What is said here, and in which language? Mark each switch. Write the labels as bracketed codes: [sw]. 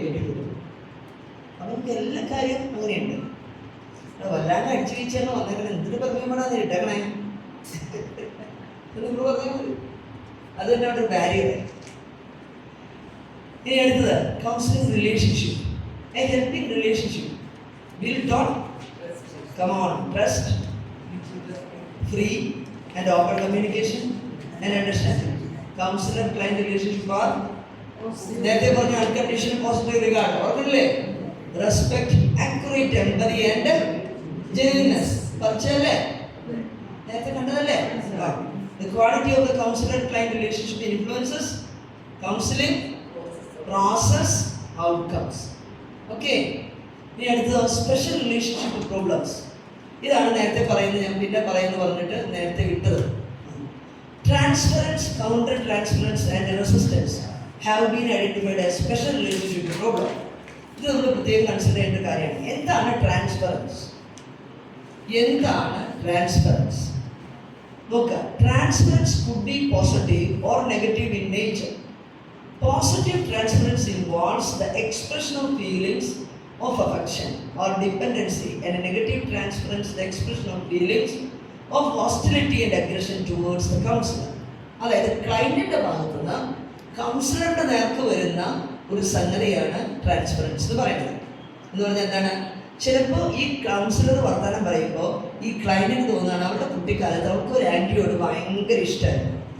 [ml] അപ്പം നമുക്ക് എല്ലാ കാര്യം അങ്ങനെയുണ്ട്. വല്ലാണ്ട് അടിച്ചു വീഴ്ചയാണ് വന്നേക്കണേ, എന്തിനു പെർഫ്യൂമാണ് ഇട്ടേക്കണേ നിങ്ങൾ പറഞ്ഞാൽ മതി. അത് തന്നെ അവിടെ ഒരു ബാരിയറായി. ഇനി അടുത്തത് [en] Counselling relationship, a helping relationship built on trust, free and open communication and understanding. Counselor client relationship are [ml] നേരത്തെ പറഞ്ഞ [en] unconditional positive regard, [ml] ഓർമ്മയില്ലേ? [en] Respect, accurate empathy and genuineness. [ml] പഠിച്ചല്ലേ? നേരത്തെ കണ്ടതല്ലേ? [en] The quality of the counselor client relationship influences counseling process outcomes. Okay. [ml] ഇനി അടുത്തത് special relationship problems. ഇതാണ് നേരത്തെ പറയുന്നത്, ഞാൻ പിന്നെ പറയുന്നു പറഞ്ഞിട്ട് നേരത്തെ വിട്ടത്. [en] Transference, counter transference and resistance have been identified as special relationship problem. [ml] ഇത് നമ്മൾ പ്രത്യേകം കൺസിഡർ ചെയ്യേണ്ട കാര്യമാണ്. എന്താണ് ട്രാൻസ്പെറൻസ്? എന്താണ് ട്രാൻസ്പെറൻസ്? നോക്കുക, [en] Transference could be positive or negative in nature. Positive transference involves the expression of feelings of affection or dependency, and a negative transference the expression of feelings of hostility and aggression towards the counselor. [ml] അതായത് ക്ലൈന്റിന്റെ ഭാഗത്ത് നിന്ന് കൗൺസിലറുടെ നേർക്ക് വരുന്ന ഒരു സംഗതിയാണ് transparence എന്ന് പറയുന്നത്. എന്ന് പറഞ്ഞാൽ എന്താണ്? ചിലപ്പോൾ ഈ കൗൺസിലർ വർത്തമാനം പറയുമ്പോൾ ഈ ക്ലൈന്റിന് തോന്നുകയാണ് അവരുടെ കുട്ടിക്കാലത്ത് അവർക്ക് ഒരു ആൻറ്റിയോട് ഭയങ്കര ഇഷ്ടമായിരുന്നു.